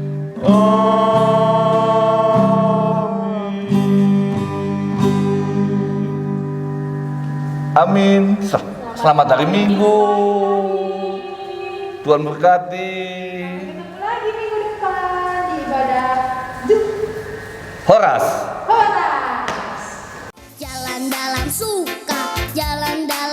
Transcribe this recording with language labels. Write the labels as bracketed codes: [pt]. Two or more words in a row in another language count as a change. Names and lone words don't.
[id] Amin. Selamat hari Minggu. Tuhan berkati. Ketemu lagi minggu depan di ibadah Horas. Horas. Jalan dalam suka, jalan